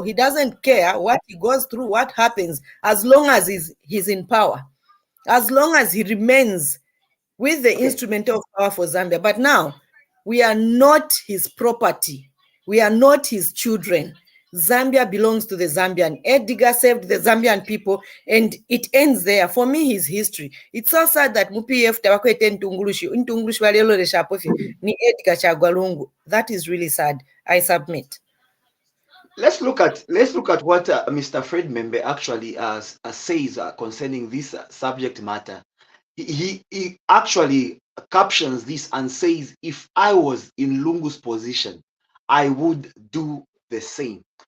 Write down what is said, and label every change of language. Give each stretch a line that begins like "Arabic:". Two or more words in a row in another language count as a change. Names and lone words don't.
English: He doesn't care what he goes through, what happens, as long as he's in power, as long as he remains with the instrument of power for Zambia. But now, we are not his property. We are not his children. Zambia belongs to the Zambian. Edgar saved the Zambian people, and it ends there. For me, his history. It's so sad that MPF
Bemba: tabakwete ntungulushi walelo reshapofi ni
English: Edgar Chagwa Lungu. That is really sad. I submit. Let's look at what Mr. Fred Membe actually says concerning this subject matter. He actually captions this and says, if I was in Lungu's position, I would do the same.